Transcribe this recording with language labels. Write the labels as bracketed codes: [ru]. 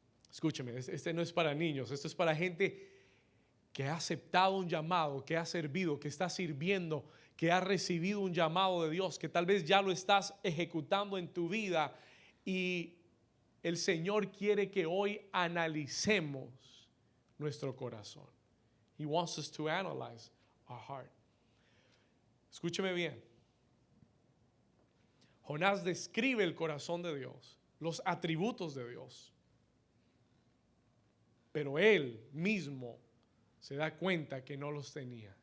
[es] Escúcheme, este no es para niños, esto es para gente que ha aceptado un llamado, que ha servido, que está sirviendo, que ha recibido un llamado de Dios, que tal vez ya lo estás ejecutando en tu vida y el Señor quiere que hoy analicemos nuestro corazón. [en] He wants us to analyze our heart. [es] Escúcheme bien. Jonás describe el corazón de Dios, los atributos de Dios. Pero él mismo se da cuenta que no los tenía.